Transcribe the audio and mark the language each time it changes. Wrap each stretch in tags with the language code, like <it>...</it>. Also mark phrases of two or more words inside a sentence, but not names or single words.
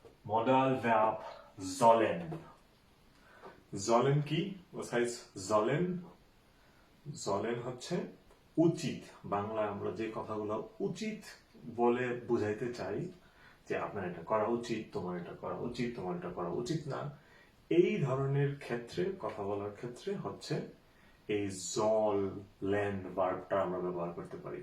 <de>Modal Verb sollen. Sollen</de> <bn>কি?</bn> <de>Was heißt sollen? Sollen</de> <bn>হচ্ছে উচিত। বাংলায় আমরা যে কথাগুলো উচিত বলে বুঝাইতে চাই যে আপনার এটা করা উচিত, তোমার এটা করা উচিত, তোমার এটা করা উচিত না, এই ধরনের ক্ষেত্রে কথা বলার ক্ষেত্রে হচ্ছে এই sollen ভার্বটা আমরা ব্যবহার করতে পারি।</bn>